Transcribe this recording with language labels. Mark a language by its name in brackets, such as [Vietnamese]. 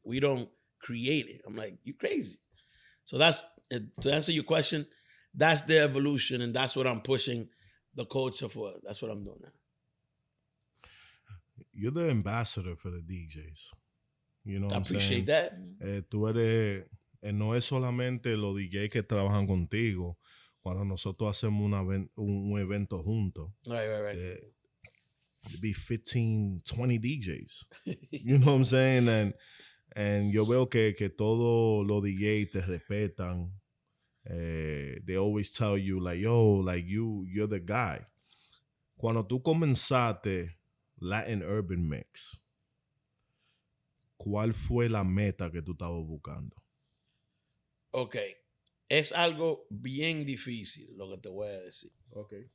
[English] We don't create it. I'm like, you crazy. So that's, to answer your question, that's the evolution, and that's what I'm pushing the culture for. That's what I'm doing now. You're the ambassador for the DJs. You know what I I'm saying? appreciate that. [Spanish] Tú eres, no es solamente los DJs que trabajan contigo. Cuando nosotros hacemos un evento juntos. [English] Right. It'd be 15, 20 DJs. You know what I'm saying? And [Spanish] yo veo que todos los DJs te respetan. [English] They always tell you, like, yo, like, you're the guy. [Spanish] Cuando tú comenzaste Latin Urban Mix, ¿cuál fue la meta que tú estabas buscando? [English] Ok. [Spanish] Es algo bien difícil lo que te voy a decir. [English] Ok.